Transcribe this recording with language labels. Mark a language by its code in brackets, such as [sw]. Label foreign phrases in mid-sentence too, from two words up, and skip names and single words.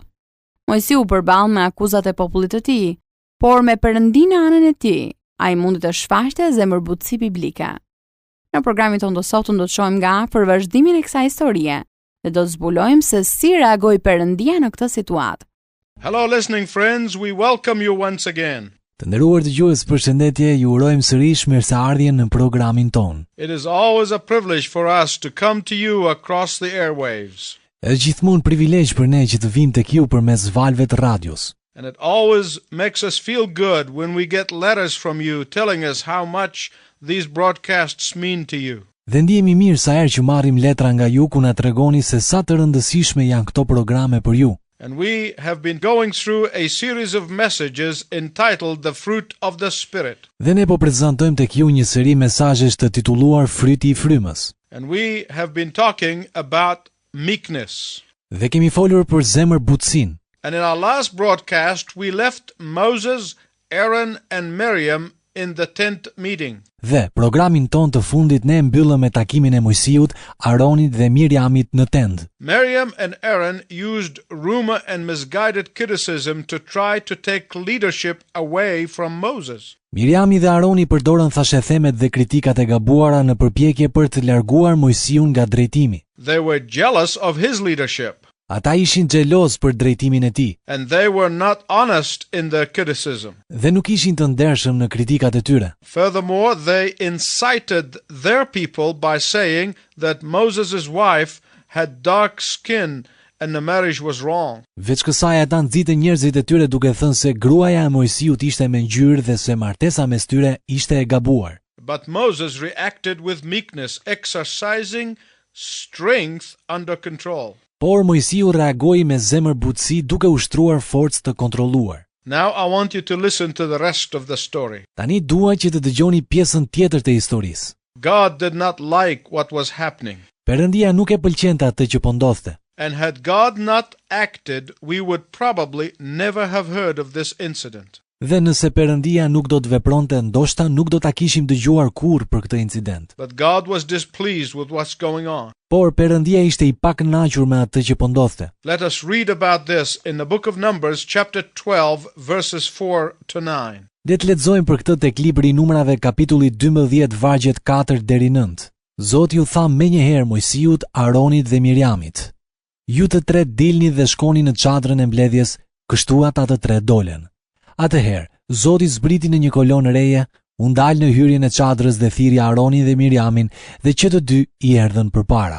[sq] Mojsiu përball me akuzat e popullit të tij, por me Perëndinë në anën e tij, ai mundi të shfaqte zemërbutësi biblike. Në programin tonë të sotëm do të shohim nga afër vazhdimin e kësaj historie dhe do të zbulojmë se si reagoi Perëndia në këtë situatë. [en] Hello listening friends, we welcome you once again. [sq] Të nderuar dëgjues, përshëndetje, ju urojmë sërish mirëseardhjen në programin ton. [en] It is always a privilege for us to come to you across the airwaves. [sq] Është gjithmonë privilegj për ne që të vim tek ju përmes valve të radios. [en] And it always makes us feel good when we get letters from you telling us how much these broadcasts mean to you. [sq] Dhe ndihemi mirë sa herë që marrim letra nga ju ku na tregoni se sa të rëndësishme janë këto programe për ju. [en] And we have been going through a series of messages entitled The Fruit of the Spirit. [sq] Dhe ne po prezantojmë tek ju një seri mesazhesh të titulluar Fryti i frymës. [en] And we have been talking about meekness. [sq] Dhe kemi folur për zemërbutësinë. [en] And in our last broadcast we left Moses, Aaron and Miriam in the tent meeting. [sq] Dhe programin ton të fundit ne mbyllëm me takimin e Mojsiut, Aronit dhe Miriamit në tend. [en] Miriam and Aaron used rumor and misguided criticism to try to take leadership away from Moses. [sq] Miriami dhe Aroni përdorën thashethemet dhe kritikat e gabuara në përpjekje për të larguar Mojsiun nga drejtimi. [en] They were jealous of his leadership. [sq] Ata ishin xheloz për drejtimin e tij. [en] And they were not honest in their criticism. [sq] Dhe nuk ishin të ndershëm në kritikat e tyre. [en] Furthermore, they incited their people by saying that Moses' wife had dark skin and the marriage was wrong. [sq] Veç kësaj ata nxitën njerëzit e tyre duke thënë se gruaja e Mojsiut ishte me ngjyrë dhe se martesa mes tyre ishte e gabuar. [en] But Moses reacted with meekness, exercising strength under control. [sq] Por Mojsiu reagoi me zemërbutësi duke ushtruar forcë të kontrolluar. [en] Now I want you to listen to the rest of the story. [sq] Tani dua që të dëgjoni pjesën tjetër të historisë. [en] God did not like what was happening. [sq] Perëndia nuk e pëlqente atë që po ndodhte. [en] And had God not acted, we would probably never have heard of this incident. [sq] Dhe nëse Perëndia nuk do të vepronte, ndoshta nuk do ta kishim dëgjuar kurrë për këtë incident. [en] But God was displeased with what's going on. [sq] Por Perëndia ishte I pakënaqur me atë që po ndodhte. [en] Let us read about this in the book of Numbers, chapter 12, verses 4 to 9. [sq] Le të lexojmë për këtë tek libri I Numrave kapitulli 12 vargjet 4 deri 9. Zoti u tha menjëherë Mojsiut, Aronit dhe Miriamit: Ju të tre dilni dhe shkoni në çadrën e mbledhjes, kështu ata të tre dolen. Atëherë, Zoti zbriti në një kolonë reje, u ndal në hyrjen e çadrës dhe thiri Aronin dhe Miriamin dhe që të dy I erdhën përpara.